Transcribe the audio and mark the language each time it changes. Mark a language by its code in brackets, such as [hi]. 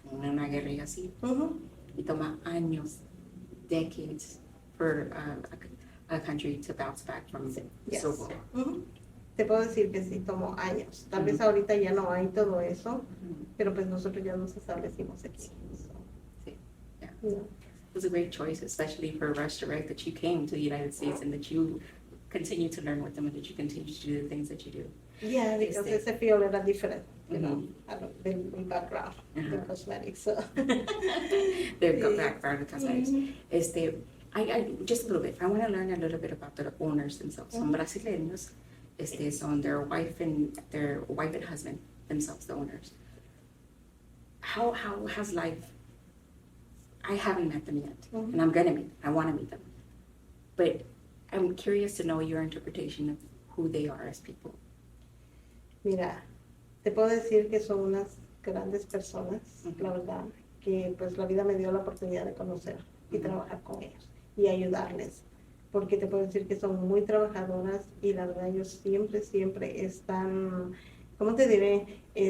[es] Una guerrilla así. Y toma años, [en] decades, for a country to bounce back from civil war. [es] Te puedo decir que sí, tomó años. Tal vez ahorita ya no hay todo eso, pero pues nosotros ya nos establecimos aquí. [en] So. [es] Sí, [en] yeah. It was a great choice, especially for Rush Direct, that you came to the United States and that you continue to learn with them and that you continue to do the things that you do. Yeah, because [es] ese [en] field [es] era [en] different, you know, than my background in cosmetics. So. Their background in cosmetics. I just a little bit. I want to learn a little bit about the owners themselves. [es] Son brasileños. [en] Son their wife and husband themselves, the owners. How has life? I haven't met them yet, and I'm gonna meet. I want to meet them, but I'm curious to know your interpretation of who they are as people. [es] Mira, te puedo decir que son unas grandes personas, la verdad, que pues la vida me dio la oportunidad de conocer y trabajar con ellos y ayudarles. Porque te puedo decir que son muy trabajadoras y la verdad ellos siempre están, ¿cómo te diré?